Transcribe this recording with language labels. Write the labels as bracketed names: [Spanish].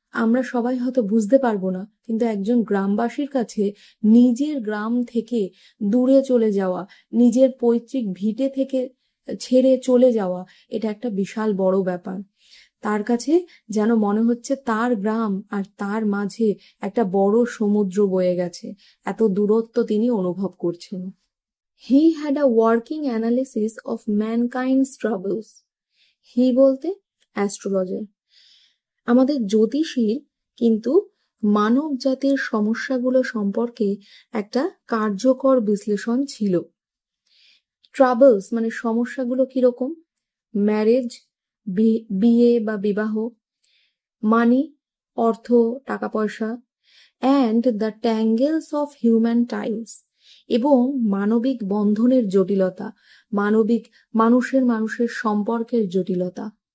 [Bangla] আমরা সবাই হয়তো বুঝতে পারবো না, কিন্তু একজন গ্রামবাসীর কাছে নিজের গ্রাম থেকে দূরে চলে যাওয়া, নিজের পৈতৃক ভিটে থেকে ছেড়ে চলে যাওয়া, এটা একটা বিশাল বড় ব্যাপার। তার কাছে যেন মনে হচ্ছে তার গ্রাম আর তার মাঝে একটা বড় সমুদ্র বয়ে গেছে, এত দূরত্ব তিনি অনুভব করছেন। [English] He had a working analysis of mankind's troubles. [Bangla] He বলতে অ্যাস্ট্রোলজার। আমাদের জ্যোতিষীর কিন্তু মানব জাতির সমস্যাগুলো সম্পর্কে একটা কার্যকর বিশ্লেষণ ছিল। ট্রাবলস মানে সমস্যাগুলো কিরকম? ম্যারেজ, বিয়ে বা বিবাহ, মানি অর্থ টাকা পয়সা, [English] and the tangles of human ties [Bangla] এবং মানবিক বন্ধনের জটিলতা, মানুষের সম্পর্কের জটিলতা।